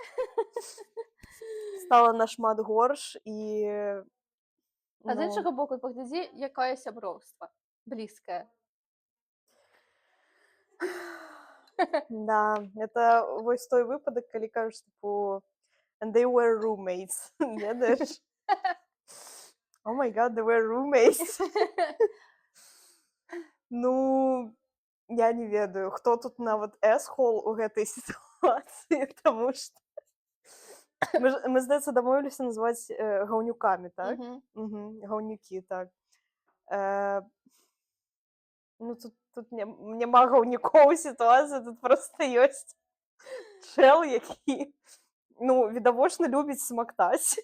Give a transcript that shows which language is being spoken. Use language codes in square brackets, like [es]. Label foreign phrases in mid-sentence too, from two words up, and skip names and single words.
[be] Стала нашмат горш і... А з ну, іншага боку, паглядзі, якое сяброўства блізкае. Да, это вось той выпадак, калі кажуць, типу, [en] and they were roommates, ведаеш? Oh my god, they were roommates. [be] Ну, я не ведаю, хто тут нават эсхол у гэтай сітуацыі, таму што мы, здаецца, дамовіліся называць гаўнюкамі, так? Мгм. Гаўнюкі, так. Ну, тут няма гаўнюкоў сітуацыі, тут проста ёсць чэл, які, ну, відавочна любіць смактаць.